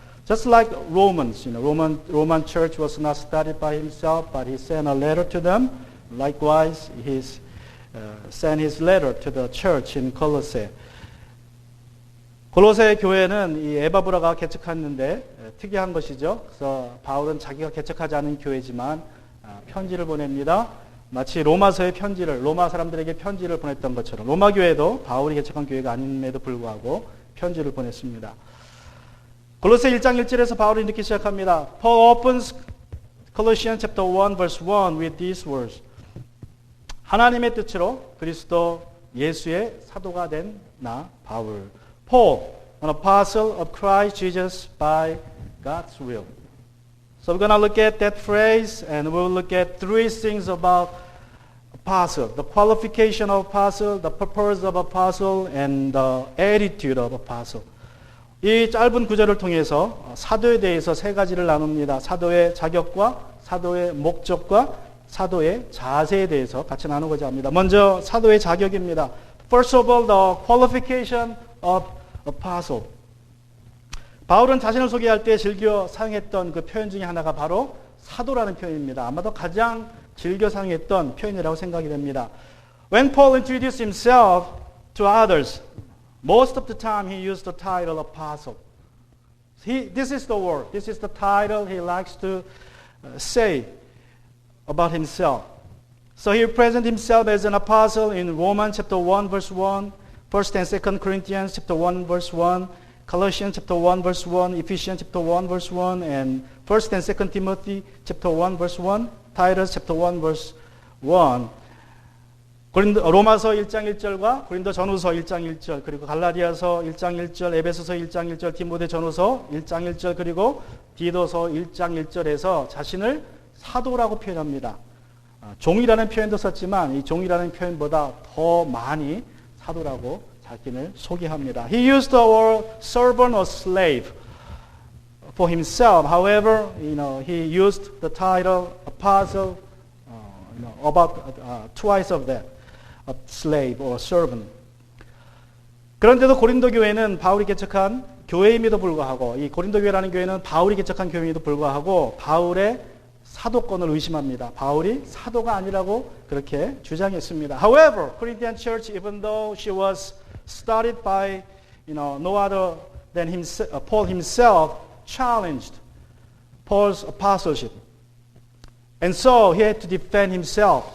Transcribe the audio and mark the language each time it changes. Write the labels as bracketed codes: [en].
[en] Just like Romans, Roman church was not studied by himself, but he sent a letter to them. Likewise, he sent his letter to the church in Colossae. [ko] 골로새 교회는 이 에바브라가 개척했는데 특이한 것이죠. 그래서 바울은 자기가 개척하지 않은 교회지만 편지를 보냅니다. 마치 로마서의 편지를 로마 사람들에게 편지를 보냈던 것처럼 로마 교회도 바울이 개척한 교회가 아님에도 불구하고 편지를 보냈습니다. 골로새 1장 1절에서 바울이 이렇게 시작합니다. [en] Paul opens Colossians chapter 1 verse 1 with these words. [ko] 하나님의 뜻으로 그리스도 예수의 사도가 된 나 바울. [en] Paul, an apostle of Christ Jesus by God's will. So we're going to look at that phrase and we'll look at three things about apostle. The qualification of apostle, the purpose of apostle, and the attitude of apostle. [ko] 이 짧은 구절을 통해서 사도에 대해서 세 가지를 나눕니다. 사도의 자격과 사도의 목적과 사도의 자세에 대해서 같이 나누고자 합니다. 먼저 사도의 자격입니다. [en] First of all, the qualification of apostle. [ko] 바울은 자신을 소개할 때 즐겨 사용했던 그 표현 중에 하나가 바로 사도라는 표현입니다. 아마도 가장 즐겨 사용했던 표현이라고 생각이 됩니다. [en] When Paul introduced himself to others, most of the time he used the title apostle. This is the word, this is the title he likes to say about himself. So he presents himself as an apostle in Romans chapter 1 verse 1, 1st and 2nd Corinthians chapter 1 verse 1, Colossians chapter 1 verse 1, Ephesians chapter 1 verse 1, and 1st and 2nd Timothy chapter 1 verse 1, Titus chapter 1 verse 1. [ko] 로마서 1장 1절과 고린도 전후서 1장 1절, 그리고 갈라디아서 1장 1절, 에베소서 1장 1절, 디모데 전후서 1장 1절, 그리고 디도서 1장 1절에서 자신을 사도라고 표현합니다. 종이라는 표현도 썼지만 이 종이라는 표현보다 더 많이 사도라고 자신을 소개합니다. [en] He used the word servant or slave for himself. However, he used the title apostle about twice of that, a slave or servant. [ko] 그런데도 고린도 교회는 바울이 개척한 교회임에도 불구하고 이 고린도 교회라는 교회는 바울이 개척한 교회임에도 불구하고 바울의 사도권을 의심합니다. 바울이 사도가 아니라고 그렇게 주장했습니다. [en] However, Corinthian church, even though she was started by no other than Paul himself, challenged Paul's apostleship. And so he had to defend himself.